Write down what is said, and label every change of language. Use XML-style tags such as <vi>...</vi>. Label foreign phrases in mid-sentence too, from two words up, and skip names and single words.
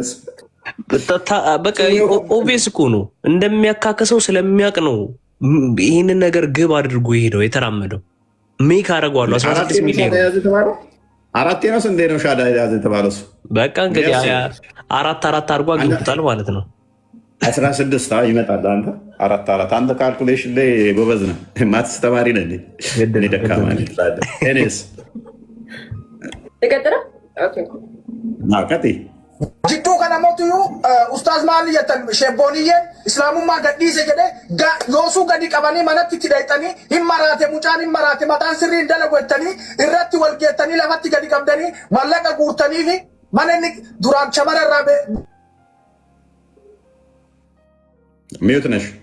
<am>በቃ ኦቤስ እኮ ነው እንደሚያካክሰው ስለሚያውቅ ነው ይህንን ነገር ግብ አድርጎ የሄደው የተራመደው። ሜክ አደረገዋለሁ 16 ሚሊዮን 4 ነው ስንዴ ነው ሻዳ ያዘ የተባለው። በቃ እንግዲህ 4 አድርጎ አግኝቶታል ማለት ነው። 16 ይመጣል። አንተ 4 አንተ ካልኩሌሽን ላይ ጎበዝ ነህ፣ ማትስ ተማሪ ነህ። እኔ ደካማ ነኝ ትላለህ። እኔስ</am> <om>jidduu kana mootu ustaaz maali jettan shebbooniyyeen islaamummaa gadhiise jedhe yoosuu gadi qabanii manatti itti dhayxanii hin maraate mucaan hin maraate mataan sirrii hin dalagu jettanii irratti wal geettanii lafatti gadi qabdanii mallaqa guurtanii fi mana inni duraan shamara irraa</om> <am>ሚዩት ነሽ</am>